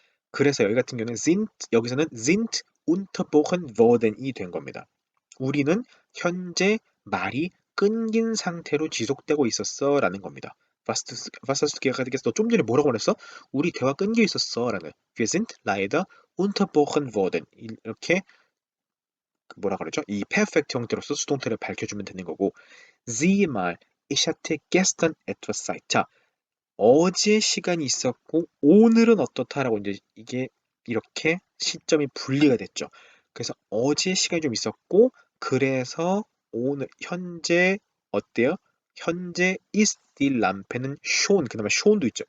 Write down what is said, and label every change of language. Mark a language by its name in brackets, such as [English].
[Korean] 그래서 여기 같은 경우는 여기서는 [German] sind unterbrochen worden [Korean] 이 된 겁니다. 우리는 현재 말이 끊긴 상태로 지속되고 있었어 라는 겁니다. [German] Was hast du gerade [Korean] 너 좀 전에 뭐라고 말했어? 우리 대화 끊겨 있었어 라는 [German] Wir sind leider unterbrochen worden [Korean] 이렇게 뭐라 그러죠? 이 perfect 형태로서 수동태를 밝혀주면 되는 거고 [German] Sieh mal, ich hatte gestern etwas Zeit. [Korean] 자, 어제 시간이 있었고 오늘은 어떻다라고 이제 이게 이렇게 시점이 분리가 됐죠. 그래서 어제 시간이 좀 있었고 그래서 오늘 현재 어때요? 현재 [German] ist die Lampe [Korean] 는 schon 그다음에 schon도 있죠.